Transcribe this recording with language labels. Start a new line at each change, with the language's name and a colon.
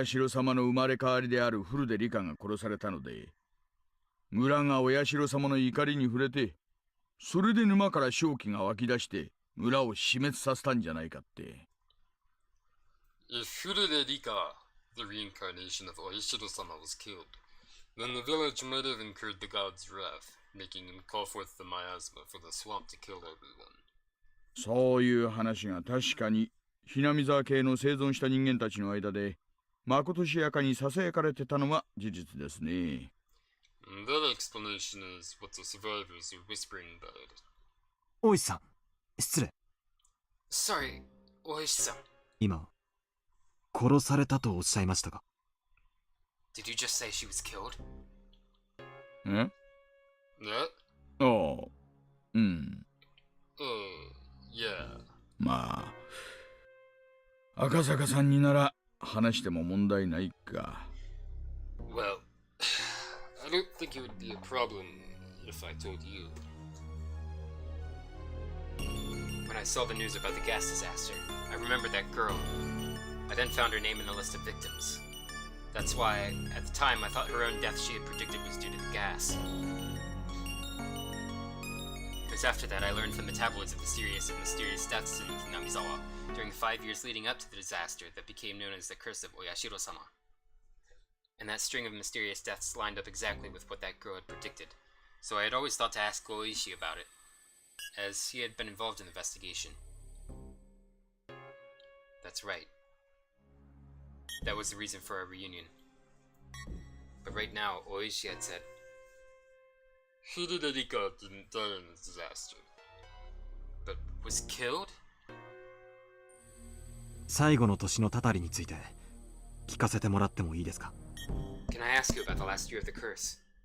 Japanese: お社様の生まれ変わりである古出リカが殺されたので、村がお社様の怒りに触れて、それで沼から瘴気が湧き出して村を死滅させたんじゃないかって。
English: if Furude Rika, the reincarnation of Oishiro-sama, was killed, then the village might have incurred the god's wrath, making him call forth the miasma for the swamp to kill everyone.
Japanese: そういう話が確かにひなみ沢系の生存した人間たちの間でまことしやかにささやかれてたのは事実ですね。
English: And that explanation is what the survivors are whispering about.
Japanese: 大石さん、失礼。
English: Sorry, Oishi-san.
Japanese: 今、殺されたとおっしゃいましたか？
English: Did you just say she was killed? え？ That? ああ、うん。 Yeah.
Japanese: まあ、赤坂さんになら話しても問題ないか。
English: Well, I don't think it would be a problem if I told you. When I saw the news about the gas disaster, I remembered that girl. I then found her name in the list of victims. That's why, at the time, I thought her own death she had predicted was due to the gas. It was after that I learned from the tabloids of the mysterious deaths in Hinamizawa during the 5 years leading up to the disaster that became known as the Curse of Oyashiro-sama. And that string of mysterious deaths lined up exactly with what that girl had predicted, so I had always thought to ask Goichi about it, as he had been involved in the investigation. That's right. That was the reason for our reunion. But right now, Oishi had said, Furude Rika didn't die in the disaster. but was killed?
Japanese: 最後の年のたたりについて聞かせてもらってもいいですか？
English: Can I ask you about the last year of the curse?